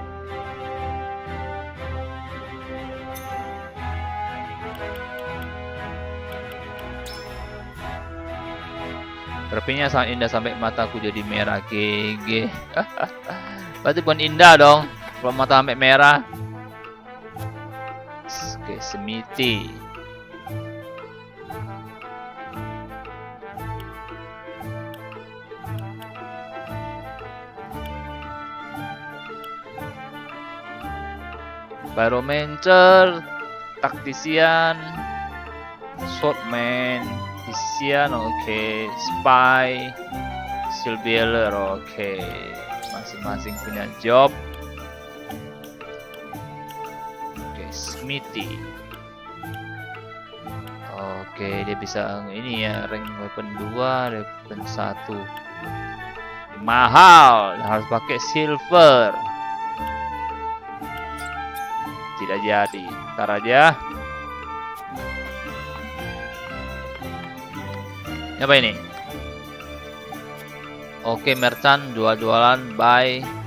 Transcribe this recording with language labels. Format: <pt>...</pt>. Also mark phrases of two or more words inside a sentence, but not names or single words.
<id>Grafiknya sangat indah sampai mataku jadi merah. GG. Berarti bukan indah dong kalau mata sampai merah. Oke, Semiti. Baromancer, taktisian, swordman, tisian, oke, spy, silbealer, oke, masing-masing punya job. Oke, smithy. Oke, dia bisa ini ya,</id> <en>rank weapon 2, weapon 1.</en> <id>Mahal, harus pakai silver. Tidak jadi, ntar aja. Apa ini? Oke, merchant jual-jualan, buy.</id>